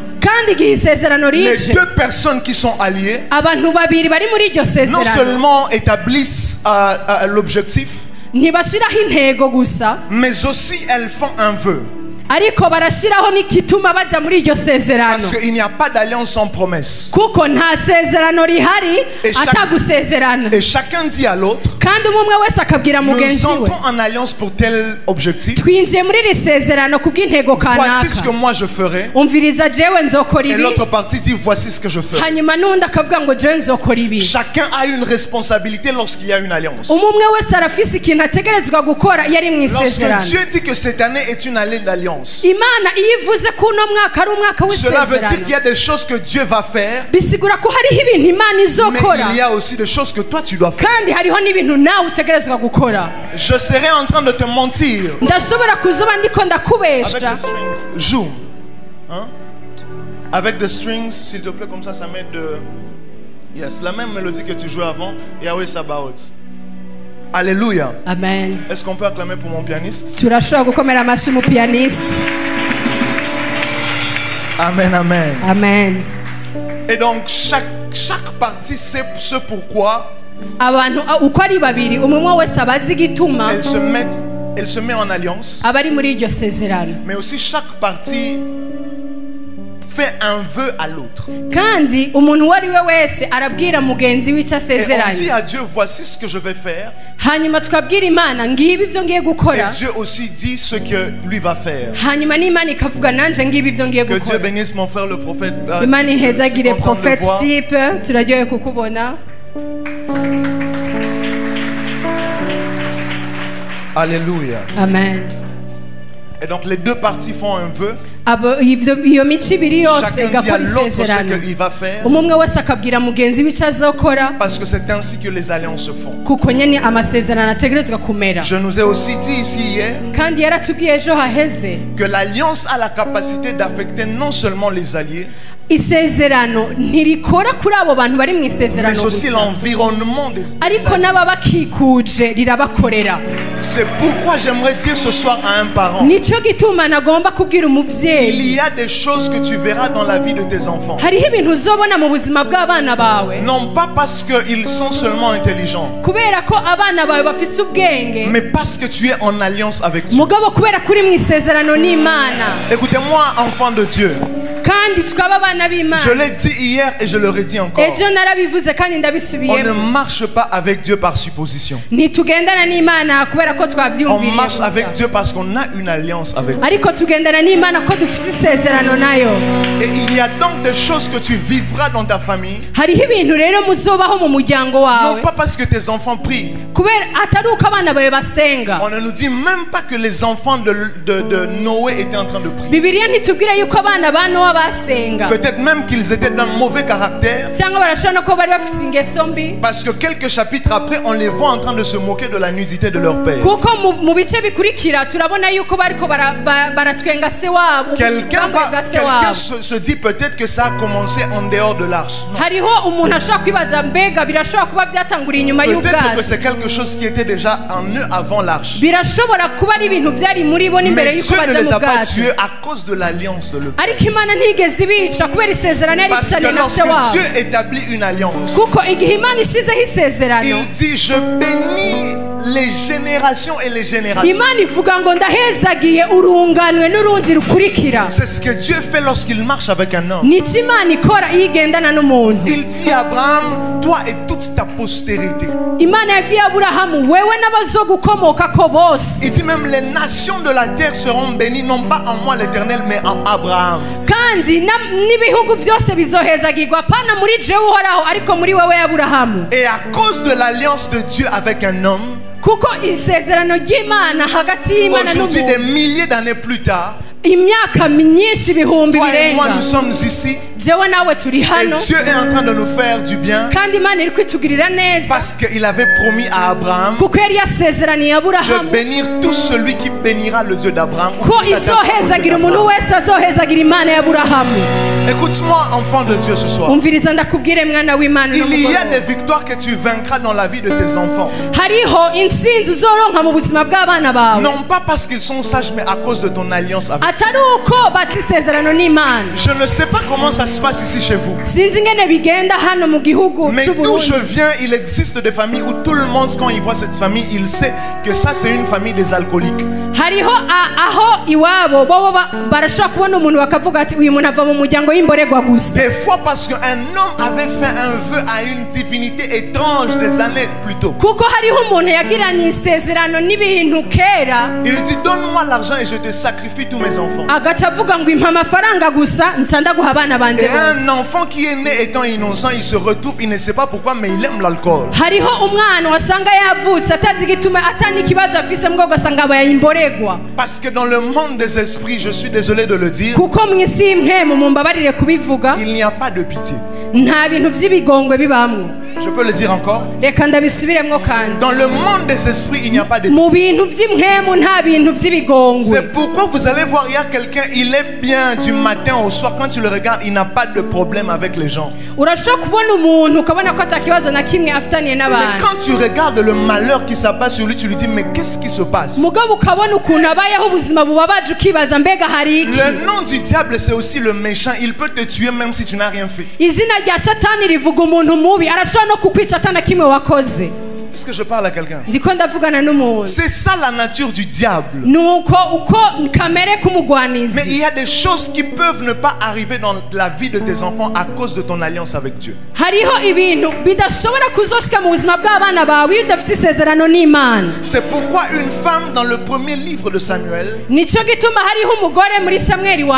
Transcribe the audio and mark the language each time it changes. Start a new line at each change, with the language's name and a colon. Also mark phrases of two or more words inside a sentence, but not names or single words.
Rundi: kandi igihe isezerano
French: les
Rundi: rije
French: deux personnes qui sont alliées
Rundi: abantu babiri bari muri iryo
French: non
Rundi: sezerano
French: seulement établissent l'objectif,
Rundi: ntibashyiraho intego gusa,
French: mais aussi elles font un vœu.
Rundi: ariko barashyiraho n'igituma bajya muri iryo sezerano,
French: Parce qu'il n'y a pas d'alliance sans promesse.
Rundi: kuko nta sezerano rihari
French: Et chaque-
Rundi: atagusezerana.
French: Et chacun dit à l'autre,
Rundi: kandi umwe wese akabwira
French: nous
Rundi: mugenzi we
French: entrons en alliance pour tel objectif.
Rundi: twinjiye muri iri sezerano kubw'intego
French: Voici ce que
Rundi: kanaka.
French: moi je ferai.
Rundi: umviriza jewe nzokora
French: Et
Rundi: ibi,
French: l'autre partie dit, voici ce que je ferai.
Rundi: hanyuma n'undi akavuga ngo jewe nzokora ibi.
French: Chacun a une responsabilité lorsqu'il y a une alliance.
Rundi: umwe wese arafise ikintu ategerezwa gukora iyo ari mu
French: Lorsque
Rundi: isezerano.
French: Dieu dit que cette année est une année d'alliance,
Rundi: Imana iyo ivuze ko uno mwaka ari umwaka
French: cela veut dire
Rundi: w'isezerano,
French: qu'il y a des choses que Dieu va faire,
Rundi: bisigura ko hariho ibintu Imana
French: mais
Rundi: izokora,
French: il y a aussi des choses que toi tu dois faire.
Rundi: kandi hariho n'ibintu nawe utegerezwa gukora.
French: Je serai en train de te mentir.
Rundi: ndashobora kuzuba ndiko
French: Avec
Rundi: ndakubesha.
French: des strings. Joue. Hein? Avec des strings, s'il te plaît, comme ça m'aide de... Yes, la même mélodie que tu jouais avant. Yahweh Sabaoth. Alléluia. Amen. Est-ce qu'on peut acclamer pour mon pianiste?
Rundi: turashobora gukomera amashyi mu pianiste.
French: Amen, amen. Amen. Et donc, chaque partie sait ce pourquoi
Rundi: abantu uko ari babiri umwe wese abazi igituma
French: elle se met en alliance.
Rundi: abari muri iryo sezerano,
French: Mais aussi, chaque partie fait un vœu à l'autre.
Rundi: kandi umuntu uwo ari we wese arabwira mugenzi w'icyo
French: Et on dit
Rundi: asezeranye,
French: à Dieu, voici ce que je vais faire.
Rundi: hanyuma tukabwira Imana ngibi ibyo ngiye
French: Et
Rundi: gukora,
French: Dieu aussi dit ce que lui va faire.
Rundi: hanyuma n'Imana ikavuga nanjye ngibi ibyo ngiye
French: Que Dieu
Rundi: gukora.
French: bénisse mon frère le prophète.
Rundi: Imana
French: Je suis
Rundi: ihezagire
French: content de le Prophet voir.
Rundi: Deep, turaryoye kukubona.
French: Alléluia. Amen. Et donc les deux parties font un vœu.
Rundi: iyo mico ibiri yose
French: Chacun dit à
Rundi: igakora
French: l'autre ce
Rundi: isezerano,
French: qu'il va faire.
Rundi: umwe wese akabwira mugenzi w'icyo azokora,
French: Parce que c'est ainsi que les alliances se font.
Rundi: kuko nyine amasezerano ategerezwa kumera.
French: Je nous ai aussi dit ici hier
Rundi: kandi yaratubwiye ejo haheze
French: que l'alliance a la capacité d'affecter non seulement les alliés,
Rundi: isezerano ntirikora kuri abo bantu bari mu
French: mais
Rundi: isezerano
French: aussi
Rundi: gusa,
French: l'environnement des
Rundi: ariko
French: alliés.
Rundi: n'ababakikuje rirabakorera.
French: C'est pourquoi j'aimerais dire ce soir à un parent,
Rundi: nicyo gituma nagomba kubwira
French: il
Rundi: umubyeyi,
French: y a des choses que tu verras dans la vie de tes enfants.
Rundi: hariho ibintu uzobona mu buzima bw'abana bawe,
French: Non pas parce qu'ils sont seulement intelligents,
Rundi: kubera ko abana bawe bafise ubwenge,
French: mais parce que tu es en alliance avec Dieu.
Rundi: mugabo kubera kuri mu isezerano n'Imana.
French: Écoutez-moi, enfants de Dieu.
Rundi: kandi tukaba abana
French: Je
Rundi: b'Imana.
French: l'ai dit hier et je le redis encore.
Rundi: Ejo narabivuze kandi
French: On ne
Rundi: ndabisubiyemo.
French: marche pas avec Dieu par supposition.
Rundi: Ntitugendana n'Imana kubera ko
French: On
Rundi: twavyumviriye
French: marche avec
Rundi: gusa.
French: Dieu parce qu'on a une alliance avec Dieu.
Rundi: Ariko tugendana n'Imana ko dufite isezerano nayo.
French: Et il y a donc des choses que tu vivras dans ta famille.
Rundi: Hariho ibintu rero muzobaho mu muryango wawe.
French: Non pas parce que tes enfants prient.
Rundi: Kubera atari uko abana bawe basenga.
French: On ne nous dit même pas que les enfants de Noé étaient en train de prier.
Rundi: Bibiliya ntitubwira yuko abana ba Nowa basenga.
French: Peut-être même qu'ils étaient d'un mauvais caractère.
Rundi: Cyangwa barashobora no kuba bari bafite ingeso mbi.
French: Parce que quelques chapitres après, on les voit en train de se moquer de la nudité de leur père.
Rundi: Kuko mu bice bikurikira turabona yuko bariko baratwenga se wabo.
French: Quelqu'un se dit peut-être que ça a commencé en dehors de l'arche. Non.
Rundi: Hariho umuntu ashobora kwibaza mbega birashobora kuba byatanguriye inyuma
French: Peut-être que
Rundi: y'ubwato.
French: c'est quelque chose qui était déjà en eux avant l'arche.
Rundi: Birashobora kuba ari ibintu byari muri bo n'imbere
French: Mais
Rundi: yuko
French: Dieu ne
Rundi: baja
French: les
Rundi: mu
French: a pas
Rundi: bwato.
French: tués à cause de l'alliance de le père.
Rundi: Ariko Imana ntigeze ibica kubera isezerano yari
French: Parce que
Rundi: ifitanye na se
French: lorsque
Rundi: wabo.
French: Dieu établit une alliance,
Rundi: Kuko igihe Imana ishizeho isezerano,
French: il dit je bénis les générations et les générations.
Rundi: Imana ivuga ngo ndahezagiye urunganwe n'urundi rukurikira.
French: C'est ce que Dieu fait lorsqu'il marche avec un homme.
Rundi: Nico Imana ikora iyo igendana n'umuntu.
French: Il dit à Abraham, toi et toute ta postérité.
Rundi: Imana yabwiye Aburahamu wewe n'abazogukomokako bose.
French: Il dit même les nations de la terre seront bénies, non pas en moi l'Éternel, mais en Abraham.
Rundi: Kandi n'ibihugu byose bizohezagirwa pana muri jewe uhoraho ariko muri wewe Aburahamu.
French: Et à cause de l'alliance de Dieu avec un homme,
Rundi: Kuko isezerano ry'Imana hagati y'Imana
French: aujourd'hui des
Rundi: n'umuntu.
French: milliers d'années plus tard,
Rundi: Imyaka myinshi ibihumbi
French: toi et moi
Rundi: birenga.
French: nous sommes ici
Rundi: Jewe nawe turi
French: et
Rundi: hano.
French: Dieu est en train de nous faire du bien
Rundi: Kandi Imana iri kwitugirira neza.
French: parce qu'il avait promis à Abraham
Rundi: Kuko yari yasezeraniye
French: de
Rundi: Aburahamu
French: bénir tout celui qui bénira le Dieu d'Abraham.
Rundi: ko izohezagira umuntu wese azohezagira Imana ya Aburahamu.
French: Écoute-moi, enfant de Dieu, ce soir.
Rundi: Umviriza ndakubwire mwana w'Imana
French: Il y a
Rundi: n'umugoroba.
French: des victoires que tu vaincras dans la vie de tes enfants.
Rundi: Hariho intsinzi uzoronka mu buzima bw'abana bawe.
French: Non pas parce qu'ils sont sages, mais à cause de ton alliance avec.
Rundi: Atari uko bati isezerano n'Imana.
French: Je ne sais pas comment ça se passe ici chez vous.
Rundi: Sinzi ingene bigenda hano mu gihugu
French: Mais d'où
Rundi: c'Uburundi.
French: je viens, il existe des familles où tout le monde, quand il voit cette famille, il sait que ça c'est une famille des alcooliques.
Rundi: Hariho aho iwabo bobo barashobora kubona umuntu bakavuga ati uyu muntu ava mu muryango w'imborerwa gusa.
French: Des fois parce qu'un homme avait fait un vœu à une divinité étrange des années plus tôt.
Rundi: Kuko hariho umuntu yagiranye isezerano n'ibintu kera.
French: Il dit donne-moi l'argent et je te sacrifie tous mes enfants.
Rundi: Agaca avuga ngo impa amafaranga gusa nca ndaguha abana banje
French: Et
Rundi: bose.
French: un enfant qui est né étant innocent, il se retrouve, il ne sait pas pourquoi, mais il aime l'alcool.
Rundi: Hariho umwana wasanga yavutse atazi igituma atani kibazo afise mbwo gasanga abaye imborerwa.
French: Parce que dans le monde des esprits, je suis désolé de le dire,
Rundi: Kuko mw'isi y'impwemu mumbabarire kubivuga
French: il n'y a pas de pitié.
Rundi: nta bintu vy'ibigongwe bibamwo.
French: Je peux le dire encore.
Rundi: Reka ndabisubiremwo kandi.
French: Dans le monde des esprits, il n'y a pas de
Rundi: Mu
French: pitié.
Rundi: bintu vy'impwemu nta bintu vy'ibigongwe.
French: C'est pourquoi vous allez voir, il y a quelqu'un, il est bien du matin au soir. Quand tu le regardes, il n'a pas de problème avec les gens.
Rundi: Urashobora kubona umuntu ukabona ko atakibazo na kimwe afitaniye
French: Mais
Rundi: n'abantu.
French: quand tu regardes le malheur qui s'abat sur lui, tu lui dis, mais qu'est-ce qui se passe?
Rundi: Mugabo ukabona ukuntu abayeho ubuzima bubabaje ukibaza mbega hari iki.
French: Le nom du diable, c'est aussi le méchant. Il peut te tuer même si tu n'as rien fait.
Rundi: Izina rya Satani rivuga umuntu mubi arashobora no kukwica atana kimwe wakoze.
French: Est-ce que je parle à quelqu'un?
Rundi: Ndiko ndavugana n'umuntu.
French: C'est ça la nature du diable.
Rundi: Nuko uko kamere
French: Mais
Rundi: k'umugwanizi.
French: il y a des choses qui peuvent ne pas arriver dans la vie de tes enfants à cause de ton alliance avec Dieu.
Rundi: Hariho ibintu bidashobora kuzoshika mu buzima bw'abana bawe iyo udafite isezerano n'Imana.
French: C'est pourquoi une femme dans le premier livre de Samuel,
Rundi: Nico gituma hariho umugore muri Samweli wa